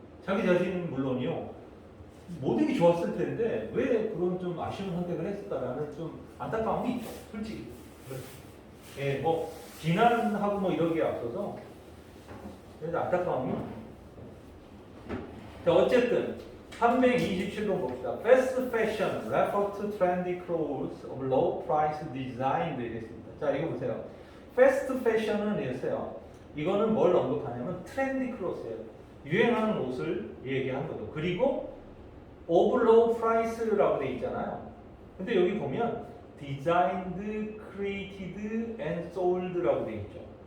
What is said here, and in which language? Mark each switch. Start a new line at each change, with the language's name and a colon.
Korean: 자기 자신은 물론이요, 모든 게 좋았을 텐데 왜 그런 좀 아쉬운 선택을 했을까라는 좀 안타까움이 있죠, 솔직히. 예, 뭐 비난하고 뭐 이러기에 앞서서 그래서 안타까움이. 자, 어쨌든 327번 봅시다.
English: Fast fashion refer to trendy clothes of low price design 되겠습니다.
Korean: 자, 이거 보세요. Fast fashion은 이랬어요. 이거는 뭘 언급하냐면 trendy clothes예요. 유행하는 옷을 얘기한 거죠. 그리고
English: of low price
Korean: 라고 돼 있잖아요. 근데 여기 보면
English: designed, created, and sold
Korean: 라고 돼 있죠.